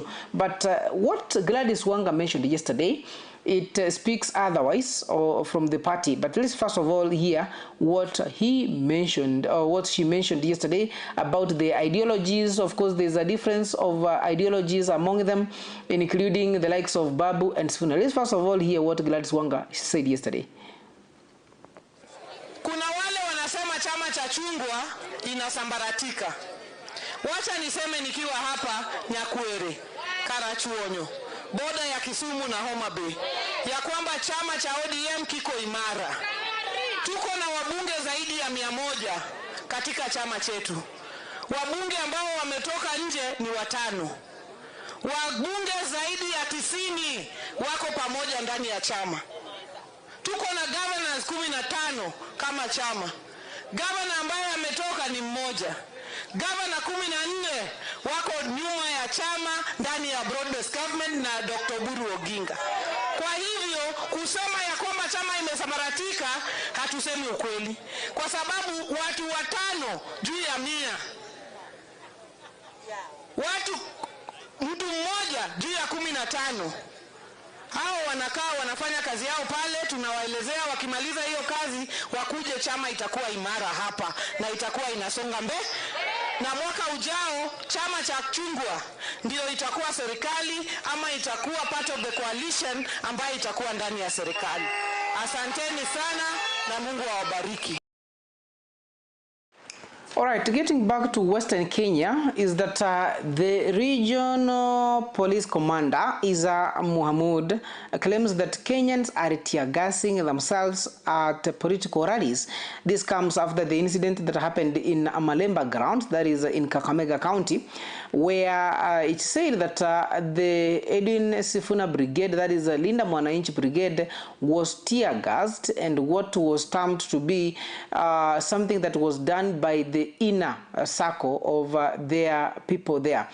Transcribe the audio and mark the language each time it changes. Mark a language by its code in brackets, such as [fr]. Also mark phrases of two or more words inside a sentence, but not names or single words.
[en] But what Gladys Wanga mentioned yesterday, it speaks otherwise from the party. But let's first of all hear what he mentioned, or what she mentioned yesterday about the ideologies. Of course, there's a difference of ideologies among them, including the likes of Babu and Sifuna. Let's first of all hear what Gladys Wanga said yesterday. [sw] Kuna wale wanasema chama cha chungwa inasambaratika. Wacha niseme nikiwa hapa Nyakwere, Karachuonyo, boda ya Kisumu na Homa Bay, ya kwamba chama cha ODM kiko imara. Tuko na wabunge zaidi ya 100 katika chama chetu. Wabunge ambao wametoka nje ni 5. Wabunge zaidi ya 90 wako pamoja ndani ya chama. Tuko na governors 15 kama chama. Governor ambaye ametoka ni mmoja. Governor 14 wako nyuma ya chama ndani ya [en] broad-based government [sw] na Dr. Buru Oginga. Kwa hivyo kusema ya kwamba chama imesambaratika, hatusemi ukweli, kwa sababu watu 5 juu ya 100, mtu mmoja juu ya 15, hao wanakaa wanafanya kazi yao pale. Tunawaelezea wakimaliza hiyo kazi wakuje, chama itakuwa imara hapa na itakuwa inasonga mbele. Na mwaka ujao chama cha chungwa ndio itakuwa serikali, ama itakuwa [en] part of the coalition [sw] ambayo itakuwa ndani ya serikali. Asanteni sana na Mungu awabariki. [en] All right, getting back to Western Kenya, is that the regional police commander, Isa Mohamud, claims that Kenyans are tear gassing themselves at political rallies. This comes after the incident that happened in Malemba ground, that is in Kakamega County, where it said that the Edwin Sifuna brigade, that is Linda Mwananchi brigade, was tear gassed, and what was termed to be something that was done by the inner circle of their people there.